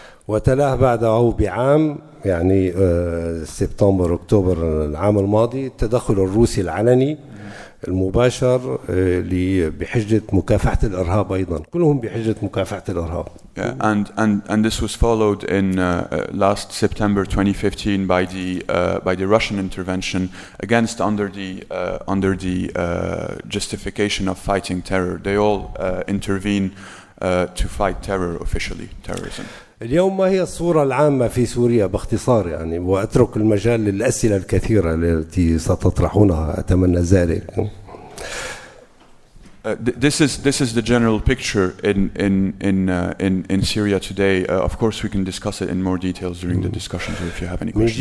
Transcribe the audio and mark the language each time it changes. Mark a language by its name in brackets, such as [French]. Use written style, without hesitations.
[Arabic] وتلاه بعده بعام يعني سبتمبر أكتوبر العام الماضي التدخل الروسي العلني المباشر بحجة مكافحة الإرهاب أيضا، كلهم بحجة مكافحة الإرهاب. [English] Yeah, and this was followed in last September 2015 by the Russian intervention under the justification of fighting terror. They all intervene to fight terror officially, terrorism. [Arabic] اليوم ما هي الصورة العامة في سوريا باختصار يعني، وأترك المجال للأسئلة الكثيرة التي ستطرحونها أتمنى ذلك. [English] This is the general picture in Syria today. Of course, we can discuss it in more details during the discussions, or if you have any questions.